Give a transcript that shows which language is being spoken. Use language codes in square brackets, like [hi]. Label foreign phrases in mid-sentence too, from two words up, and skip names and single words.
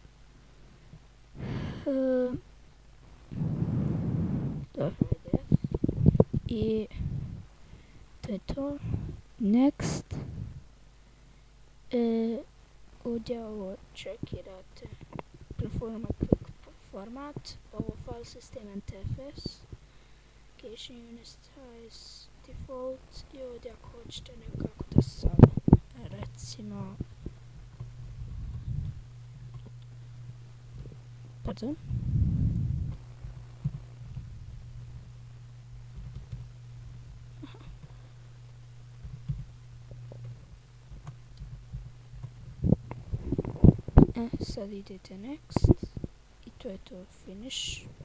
[hr] I to je to. Next. Ovdje ovo čekirate. Format. Ovo [en] file system [hr] NTFS. [en] Cache unit size default. [hr] I ovdje ako hoćete nekako da sam recimo pardon. Sad idete next i to je to, finish.